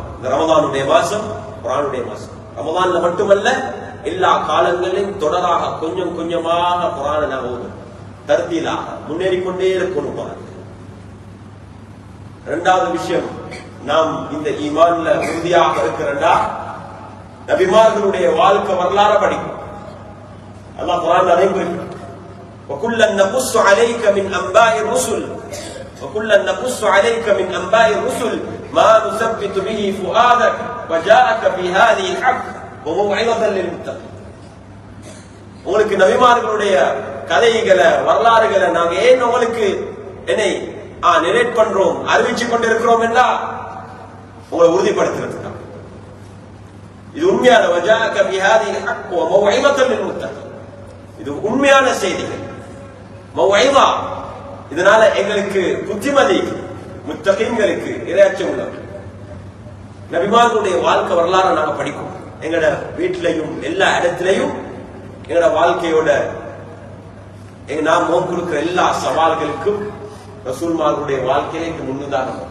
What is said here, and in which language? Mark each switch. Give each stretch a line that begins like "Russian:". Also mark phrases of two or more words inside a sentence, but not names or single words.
Tamil: இந்த ரமதானுடைய மாசம் குர்ஆனுடைய மாசம். ரமதான்ல மட்டுமல்ல, எல்லா காலங்களிலும் தொடராக கொஞ்சம் கொஞ்சமாக குர்ஆனை நாம ஓதும். தர்தீலாக முன்னேறிக்கொண்டே இருக்கணும் குர்ஆன். இரண்டாவது விஷயம், நாம் இந்த ஈமான்ல உறுதியாக இருக்கிறதா, நபிமார்களுடைய வாழ்க்கை வரலாறு படிக்கும். அல்லாஹ் குர்ஆன்ல அதையும் குறிப்பிட்டார்.
Arabic: وَكُلًّا نَقُصُّ عَلَيْكَ مِنْ أَنْبَاءِ الرُّسُلِ وَكُلًّا نَقُصُّ عَلَيْكَ مِنْ أَنْبَاءِ الرُّسُلِ مَا نُثَبِّتُ بِهِ فُؤَادَكَ وَجَاءَكَ فِي هَذِهِ الْحَقُّ وَمَوْعِظَةً لِلْمُتَّقِينَ.
Tamil: உங்களுக்கு நபிமார்களுடைய கதைகளை வரலாறுகளை நாங்க ஏன் உங்களுக்கு என்னை நரேட் பண்றோம், அறிவிச்சு கொண்டிருக்கிறோம் என்றா உங்களை உறுதிப்படுத்துறதுக்காக. இது உண்மையான
Arabic: وَجَاءَكَ فِي هَذِهِ الْحَقُّ وَمَوْعِظَةً لِلْمُتَّقِينَ.
Tamil: இது உண்மையான செய்திகள், மௌஇதா. இதனால எங்களுக்கு புத்திமதி, முத்தகீன்களுக்கு இறையச்சம் உள்ளவர்கள். நபிமார்களுடைய வாழ்க்கை வரலாறு நாங்க படிக்கும். எங்களோட வீட்டிலையும் எல்லா இடத்திலையும் எங்களோட வாழ்க்கையோட நாம் முகம் கொடுக்கிற எல்லா சவால்களுக்கும் ரசூல்மார்களுடைய வாழ்க்கையில முன்னுதாரணம்.